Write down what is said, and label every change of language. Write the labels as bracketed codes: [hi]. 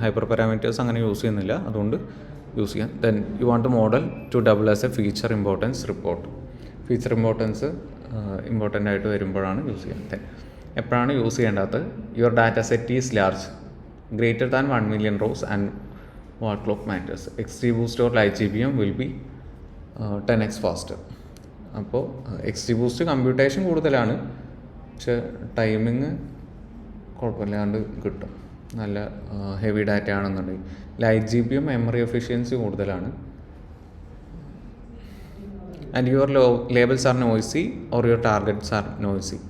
[ml] Hyper parameters അങ്ങനെ use ചെയ്യുന്നില്ല, അതുകൊണ്ട് യൂസ് ചെയ്യാം. [en] Then you want to model to double as a feature importance report. [ml] Feature importance important ആയിട്ട് വരുമ്പോഴാണ് use ചെയ്യുക. [en] then [ml] എപ്പോഴാണ് യൂസ് ചെയ്യേണ്ടത്? [en] Your data set is large, greater than 1 million rows and wall clock matters. XGBoost or LightGBM will be 10x faster. [ml] അപ്പോൾ XGBoost computation കൂടുതലാണ്, പക്ഷെ timing കുഴപ്പമില്ലാണ്ട് കിട്ടും, നല്ല ഹെവി ഡാറ്റ ആണെന്നുണ്ടെങ്കിൽ. LightGBM മെമ്മറി എഫിഷ്യൻസി കൂടുതലാണ്. [en] And your labels are noisy or your targets are noisy.